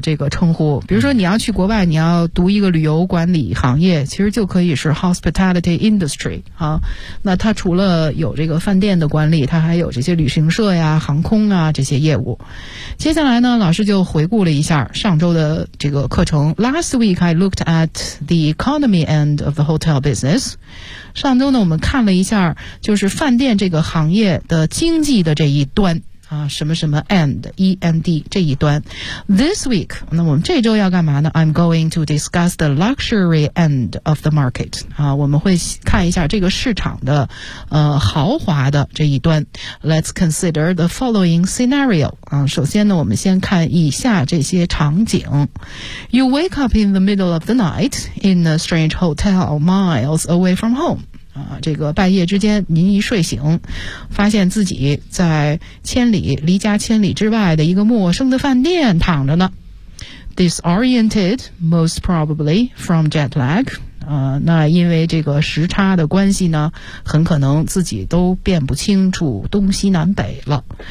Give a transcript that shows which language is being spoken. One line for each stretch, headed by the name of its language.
Chinese: 这个称呼，比如说你要去国外，你要读一个旅游管理行业，其实就可以是 hospitality industry 啊。那它除了有这个饭店的管理，它还有这些旅行社呀、航空啊这些业务。接下来呢，老师就回顾了一下上周的这个课程。
English: Last week I looked at the economy end of the hotel business.
Chinese: 上周呢，我们看了一下就是饭店这个行业的经济的这一端。啊，什么什么 end, E-N-D, 这一端。
English: This week,
Chinese: 那我们这周要干嘛呢?
English: I'm going to discuss the luxury end of the market.
Chinese: 啊，我们会看一下这个市场的豪华的这一端。
English: Let's consider the following scenario.
Chinese: 啊，首先呢，我们先看以下这些场景。
English: You wake up in the middle of the night in a strange hotel miles away from home.
Chinese: 啊，这个半夜之间您一睡醒，发现自己在千里离家千里之外的一个陌生的饭店躺着呢。
English: Disoriented, most probably from jet lag.
Chinese: 那因为这个时差的关系呢，很可能自己都辨不清楚东西南北了。